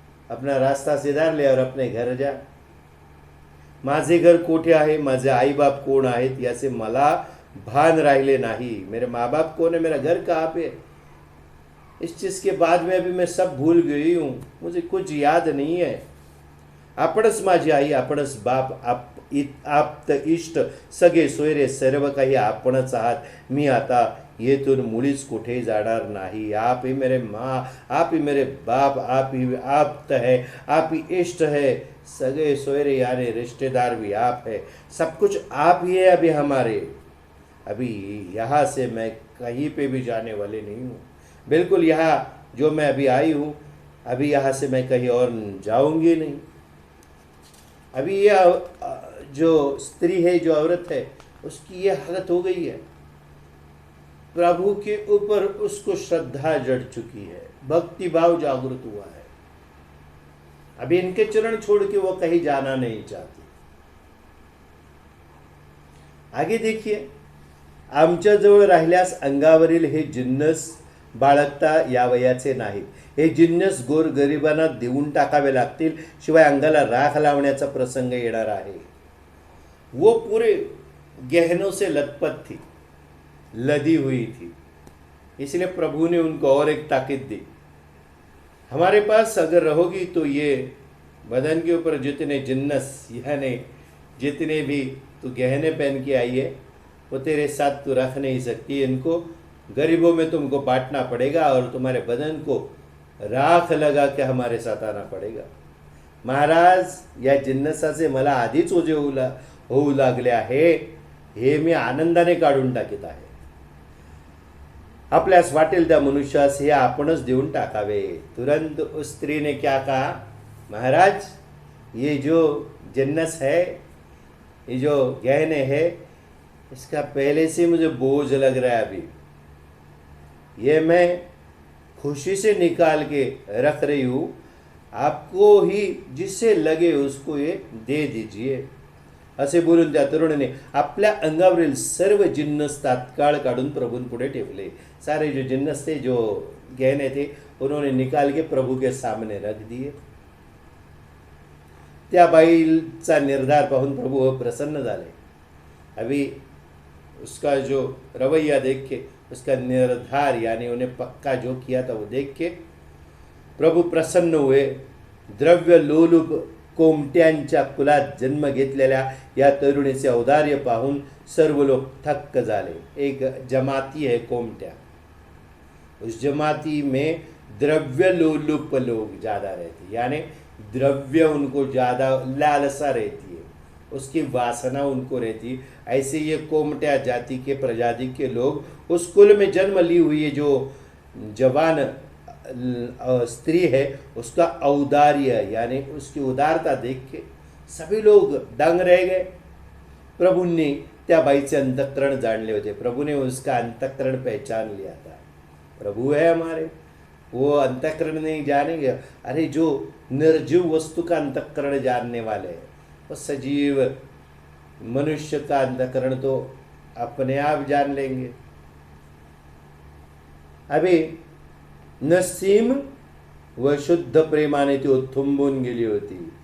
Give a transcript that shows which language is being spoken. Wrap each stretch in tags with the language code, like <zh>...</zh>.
<hi>अपना रास्ता सुधार ले और अपने घर जा.</hi> <mr>माझे घर कोठे आहे, माझे आई बाप कोण आहेत याचे मला भान राहिले नाही.</mr> <hi>मेरे माँ बाप कौन है, मेरा घर कहाँ पे, इस चीज़ के बाद में अभी मैं सब भूल गई हूँ. मुझे कुछ याद नहीं है.</hi> <mr>आपणच माझी आई, आपणच बाप, आप्त इष्ट सगळे सोयरे सर्व काही आपणच आहात. मी आता येथून मुळीच कुठे जाणार नाही.</mr> <hi>आप ही मेरे माँ, आप ही मेरे बाप, आप ही आप्त है, आप ही इष्ट है. सगे सोयरे यानी रिश्तेदार भी आप है. सब कुछ आप ही है अभी हमारे. अभी यहाँ से मैं कहीं पे भी जाने वाले नहीं हूँ. बिल्कुल यहाँ जो मैं अभी आई हूँ, अभी यहाँ से मैं कहीं और जाऊँगी नहीं. अभी यह जो स्त्री है, जो औरत है, उसकी ये हालत हो गई है. प्रभु के ऊपर उसको श्रद्धा जड़ चुकी है, भक्ति भाव जागृत हुआ है. अभी इनके चरण छोड़ के वो कहीं जाना नहीं चाहती. आगे देखिए,</hi> <mr>आमच्या जवळ राहिल्यास अंगावरील हे जिन्नस बाळगता यावयाचे नाहीत. हे जिन्नस गोरगरिबांना देऊन टाकावे लागतील, शिवाय अंगाला राख लावण्याचा प्रसंग येणार आहे.</mr> <hi>वो पूरे गहनों से लथपथ थी, लदी हुई थी. इसलिए प्रभु ने उनको और एक ताकीद दी. हमारे पास अगर रहोगी तो ये बदन के ऊपर जितने जिन्नस यानी जितने भी तू गहने पहन के आई है वो तेरे साथ तू रख नहीं सकती. इनको गरीबों में तुमको बांटना पड़ेगा और तुम्हारे बदन को राख लगा के हमारे साथ आना पड़ेगा.</hi> <mr>महाराज, या जिन्नसाचे मला आधीच ओझे होऊ लागले आहे. हे मी आनंदाने काढून टाकीत आहे. आपल्यास वाटेल त्या मनुष्यास हे आपणच देऊन टाकावे.</mr> <hi>तुरंत उस स्त्री ने क्या कहा, महाराज, ये जो जिन्नस है, ये जो गहने है, इसका पहले से मुझे बोझ लग रहा है. अभी ये मैं खुशी से निकाल के रख रही हूँ. आपको ही जिससे लगे उसको ये दे दीजिए.</hi> <mr>असे बोलून त्या तरुणीने आपल्या अंगावरील सर्व जिन्नस तात्काळ काढून प्रभूंपुढे ठेवले.</mr> <hi>सारे जो जिन्नस थे, जो गहने थे, उन्होंने निकाल के प्रभु के सामने रख दिए.</hi> <mr>त्या बाईचा निर्धार पाहून प्रभु प्रसन्न झाले.</mr> <hi>अभी उसका जो रवैया देख के, उसका निर्धार यानी उन्हें पक्का जो किया था वो देख के प्रभु प्रसन्न हुए. द्रव्य लोलुप</hi> <mr>कोमट्यांच्या कुलात जन्म घेतलेल्या या तरुणीचे औदार्य पाहून सर्व लोग थक्क झाले.</mr> <hi>एक जमाती है कोमट्या, उस जमाती में द्रव्य लोलुप लोग ज़्यादा रहते, यानी द्रव्य उनको ज़्यादा लालसा रहती है, उसकी वासना उनको रहती. ऐसे ये कोमट्या जाति के प्रजाति के लोग उस कुल में जन्म ली हुई है जो जवान स्त्री है, उसका औदार्य यानी उसकी उदारता देख के सभी लोग दंग रह गए. प्रभु ने</hi> <mr>त्या बाईचे अंतःकरण जाणले होते,</mr> <hi>प्रभु ने उसका अंतःकरण पहचान लिया था. प्रभु है हमारे, वो अंतःकरण नहीं जानेंगे. अरे जो निर्जीव वस्तु का अंतःकरण जानने वाले हैं, वो सजीव मनुष्य का अंतःकरण तो अपने आप जान लेंगे.</hi> <mr>अभी नसीम व शुद्ध प्रेमाने ती उत्थुंबून गेली होती.</mr>